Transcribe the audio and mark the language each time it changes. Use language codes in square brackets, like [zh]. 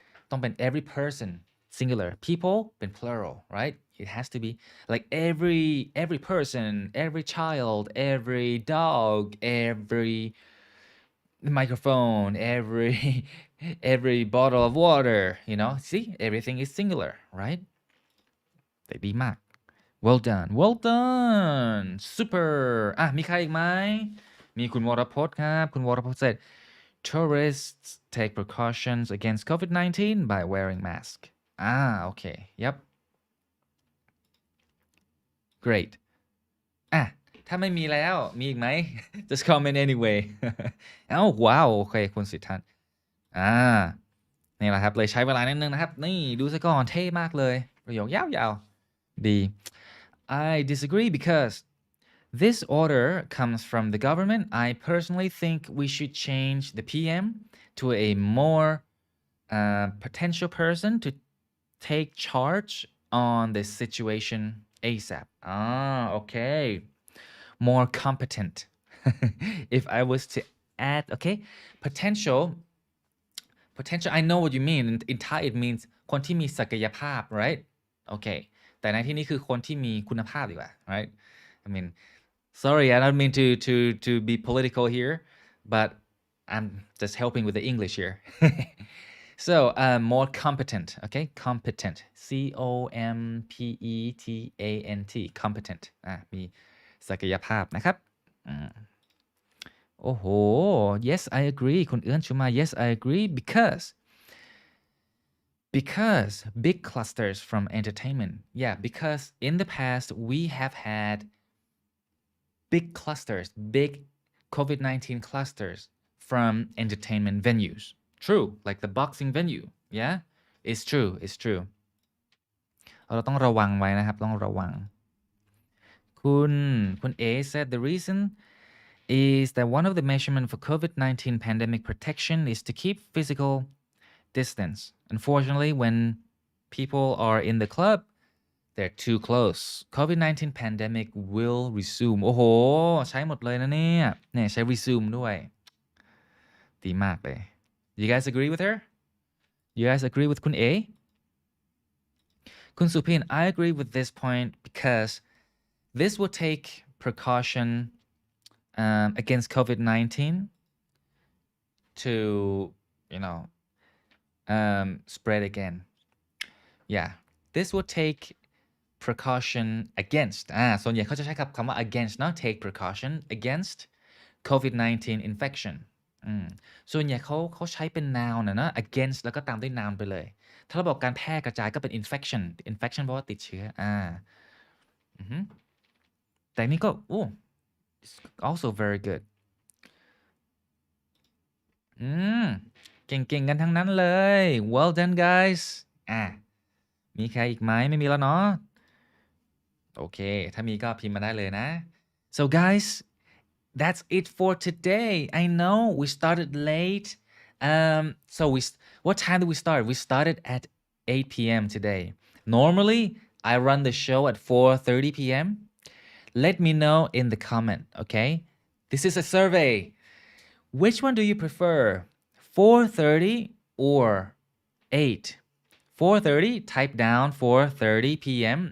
[th] ต้องเป็น [en] every person singular, people เป็น plural, right? It has to be like every person, every child, every dog, every microphone, every bottle of water, see, everything is singular, right? [th] แต่ดีมาก [en] well done super [th] มีใครอีกไหมมีคุณวรพจน์ครับคุณวรพจน์ [en] said tourists take precautions against COVID-19 by wearing mask. Okay, yep, great. [th] ถ้าไม่มีแล้วมีอีกไหม [en] just comment anyway [th] ว้าวโอเคคุณสิทธันนี่แหละครับเลยใช้เวลานิดนึงนะครับนี่ดูซะก่อนเท่มากเลยประโยคยาวๆดี [en] I disagree because this order comes from the government. I personally think we should change the PM to a more potential person to take charge on this situation ASAP. Okay. More competent. If I was to add, okay, potential, I know what you mean. In Thai it means [th] คนที่มีศักยภาพ [en] right? Okay. [th] แต่ในที่นี้คือคนที่มีคุณภาพดีกว่า [en] right? I mean, sorry, I don't mean to be political here, but I'm just helping with the English here. So, more competent, okay? Competent. COMPETANT. Competent. [th] มีศักยภาพนะครับโอ้โห [en] yes I agree คุณเอื้อนชุมา yes I agree because big clusters from entertainment. Yeah, because in the past we have had big clusters, big COVID-19 clusters from entertainment venues. True, like the boxing venue. Yeah, it's true. [th] เราต้องระวังไว้นะครับต้องระวังคุณA [en] said the reason is that one of the measurements for COVID-19 pandemic protection is to keep physical distance. Unfortunately, when people are in the club, they're too close. COVID-19 pandemic will resume. [th] โอ้โหใช้หมดเลยนะเนี่ยใช้ resume ด้วยดีมากเลย [en] You guys agree with her? You guys agree with คุณ A? คุณสุพิน I agree with this point because this will take precaution against COVID-19 to you know spread again yeah this will take precaution against [th] ส่วนใหญ่เขาจะใช้คำว่า [en] against เนาะ take precaution against COVID-19 infection [th] ส่วนใหญ่เขาใช้เป็น noun นะ against แล้วก็ตามด้วย noun ไปเลยถ้าเราบอกการแพร่กระจายก็เป็น infection แปลว่าติดเชื้อแต่นี่ก็ [en] it's also very good [th] เก่งๆกันทั้งนั้นเลย [en] well done guys [th] มีใครอีกไหมไม่มีแล้วเนาะโอเคถ้ามีก็พิมพ์มาได้เลยนะ [en] so guys that's it for today I know we started late so what time did we start we started at 8 p.m. today normally I run the show at 4:30 p.m. let me know in the comment okay this is a survey which one do you prefer 4:30 or 8 4:30 type down 4:30 p.m.